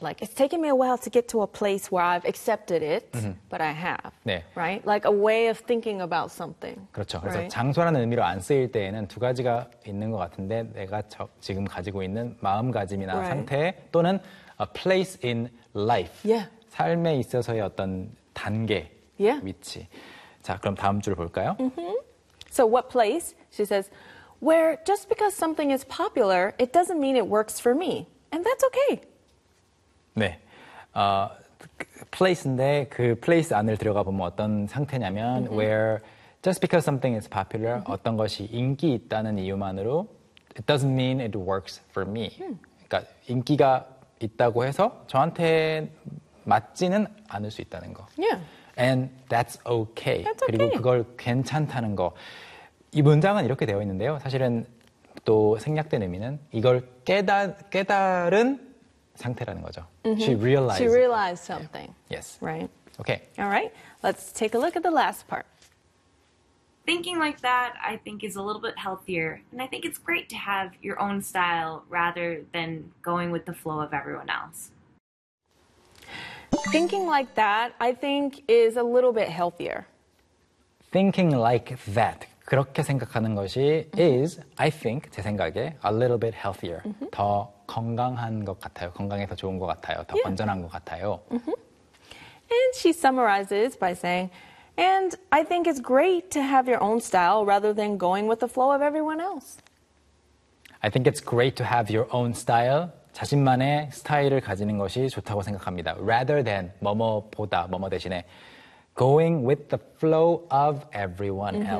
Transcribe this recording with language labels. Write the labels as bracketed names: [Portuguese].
[English] Like it's taken me a while to get to a place where I've accepted it, mm-hmm. but I have. [Korean] 네. [English] Right? Like a way of thinking about something. [Korean] 그렇죠. 그래서 right? 장소라는 의미로 안 쓰일 때에는 두 가지가 있는 것 같은데 내가 지금 가지고 있는 마음가짐이나 [English] right. [Korean] 상태 또는 [English] a place in life. Yeah. [Korean] 삶에 있어서의 어떤 단계, [English] yeah. [Korean] 위치. 자, 그럼 다음 줄 볼까요? [English] Mm-hmm. So what place? She says, where just because something is popular, it doesn't mean it works for me. And that's okay. [Korean] 네. Place인데 그 place 안을 들어가 보면 어떤 상태냐면 mm-hmm. [English] where just because something is popular, mm-hmm. [Korean] 어떤 것이 인기 있다는 이유만으로 [English] it doesn't mean it works for me. Mm. [Korean] 그러니까 인기가 있다고 해서 저한테 맞지는 않을 수 있다는 거. [English] Yeah. And that's okay. That's okay. [Korean] 그리고 그걸 괜찮다는 거. 이 문장은 이렇게 되어 있는데요. 사실은 또 생략된 의미는 이걸 깨달은 상태라는 거죠. Mm-hmm. [English] She realized something. Yes. Right. Okay. All right. Let's take a look at the last part. Thinking like that, I think, is a little bit healthier. And I think it's great to have your own style rather than going with the flow of everyone else. Thinking like that, I think, is a little bit healthier. Thinking like that. [Korean] 그렇게 생각하는 것이 [English] mm-hmm. is, I think, [Korean] 제 생각에 [English] a little bit healthier. Mm-hmm. [Korean] 더 건강한 것 같아요. 건강에 더 좋은 것 같아요. 더 [English] yeah. [Korean] 건전한 것 같아요. Mm-hmm. [English] And she summarizes by saying, and I think it's great to have your own style rather than going with the flow of everyone else. I think it's great to have your own style. [Korean] 자신만의 스타일을 가지는 것이 좋다고 생각합니다. [English] Rather than, [Korean] 뭐뭐보다, 뭐뭐 대신에 [English] going with the flow of everyone mm-hmm.